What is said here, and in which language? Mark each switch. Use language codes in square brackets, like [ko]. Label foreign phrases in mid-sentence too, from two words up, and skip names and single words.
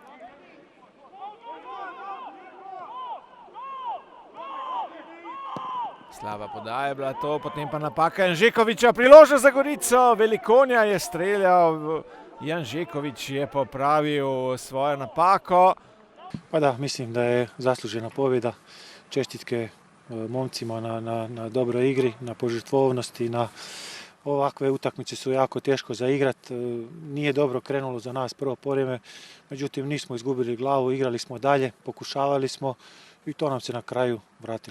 [sl] Slaba podaja je bila to, potem pa napaka Janžekoviča. Priložnost za Gorico, Velikonja je streljal, Janžekovič je popravil svojo napako. [hr] Pa da, mislim da je zaslužena pobjeda. Čestitke momcima na dobroj igri, na požrtvovnosti, na ovakve utakmice su jako teško za igrat. Nije dobro krenulo za nas prvo povreme, međutim nismo izgubili glavu, igrali smo dalje, pokušavali smo i to nam se na kraju vratilo.